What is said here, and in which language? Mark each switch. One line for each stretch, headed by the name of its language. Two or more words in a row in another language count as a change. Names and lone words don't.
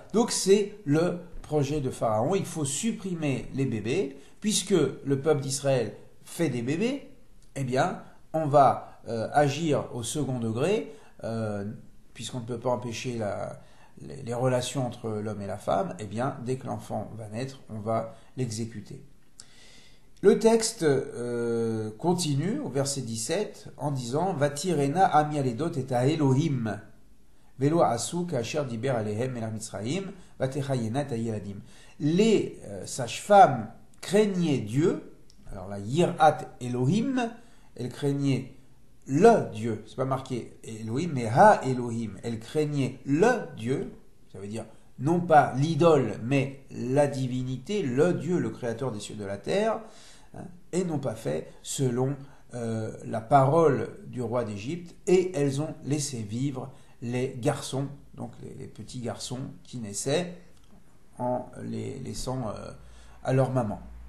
French: Donc, c'est le projet de Pharaon. Il faut supprimer les bébés, puisque le peuple d'Israël fait des bébés, eh bien, on va agir au second degré, puisqu'on ne peut pas empêcher les relations entre l'homme et la femme, eh bien, dès que l'enfant va naître, on va l'exécuter. Le texte continue au verset 17 en disant
Hebrew: ותיראן המילדות את האלהים ולא עשו כאשר דבר אליהם אל מצרים ותחיין את הילדים.
French: Les sages-femmes craignaient Dieu. Alors la
Hebrew: יראת אלהים,
French: elle craignait le Dieu. C'est pas marqué Elohim, mais
Hebrew: האלהים.
French: Elle craignait le Dieu. Ça veut dire non pas l'idole, mais la divinité, le Dieu, le créateur des cieux et de la terre, hein, et n'ont pas fait selon la parole du roi d'Égypte, et elles ont laissé vivre les garçons, donc les petits garçons qui naissaient, en les laissant à leur maman.